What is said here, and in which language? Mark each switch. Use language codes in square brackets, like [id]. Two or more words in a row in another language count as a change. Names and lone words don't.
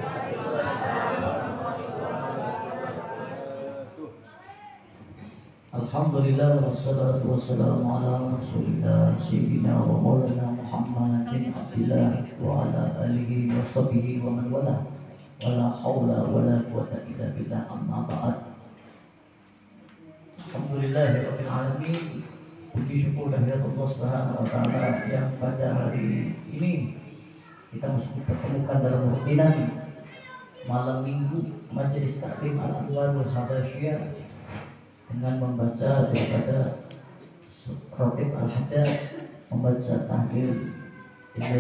[ar] الحمد لله والصلاة والسلام على رسول الله سيدنا ومولانا محمد عبد الله وعلى آله وصحبه ومن والاه ولا حول ولا قوة إلا بالله أما بعد. الحمد لله رب العالمين. [id] Puji syukur kehadirat Allah [ar] سبحانه وتعالى [id] yang pada hari ini kita masih dipertemukan dalam rutinan malam Minggu Majelis Taklim Al-Anwarul Habasyiyah dengan membaca daripada Ratib Al-Haddad, membaca tahlil dan